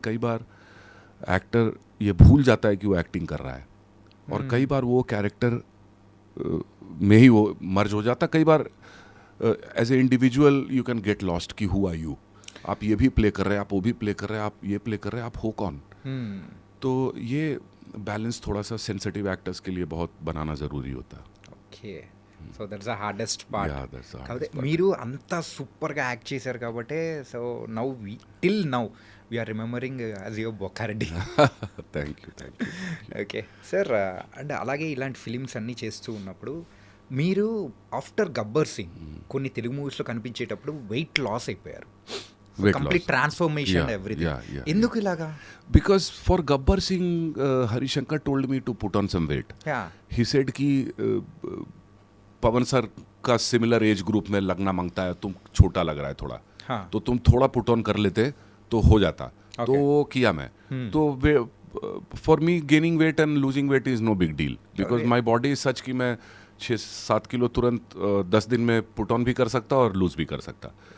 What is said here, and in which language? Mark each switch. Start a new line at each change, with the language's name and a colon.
Hindi: कई बार एक्टर ये भूल जाता है कि वो एक्टिंग कर रहा है, और कई बार वो कैरेक्टर में ही वो मर्ज हो जाता. कई बार as a individual you can get lost कि हु आर यू. आप ये भी प्ले कर रहे हैं, आप वो भी प्ले कर रहे हैं, आप ये प्ले कर रहे हैं, आप हो कौन? तो ये बैलेंस थोड़ा सा सेंसिटिव एक्टर्स के लिए बहुत बनाना ज़रूरी होता है.
English: Okay. So that's the hardest part. Yeah, that's the hardest
Telugu: కాబట్టి
English: part.
Telugu: మీరు అంత సూపర్గా యాక్ట్ చేశారు కాబట్టి
English: So now till now we are remembering as your Bokkareddy. Thank you. Okay sir.
Telugu: అంటే అలాగే ఇలాంటి ఫిలిమ్స్ అన్నీ చేస్తూ ఉన్నప్పుడు మీరు ఆఫ్టర్ గబ్బర్ సింగ్ కొన్ని తెలుగు మూవీస్లో కనిపించేటప్పుడు వెయిట్ లాస్ అయిపోయారు. Complete transformation everything. ఎందుకు ఇలాగా?
English: Because for Gabbar Singh, Harishankar told me to put on some weight. He said
Hindi: कि पवन सर का सिमिलर एज ग्रुप में लगना मांगता है, तुम छोटा लग रहा है थोड़ा, हाँ. तो तुम थोड़ा पुट ऑन कर लेते तो हो जाता. तो वो किया मैं. तो
English: for me gaining weight and losing weight is no big deal, because my body is such
Hindi: कि मैं 6-7 किलो तुरंत 10 दिन में पुट ऑन भी कर सकता और लूज भी कर सकता.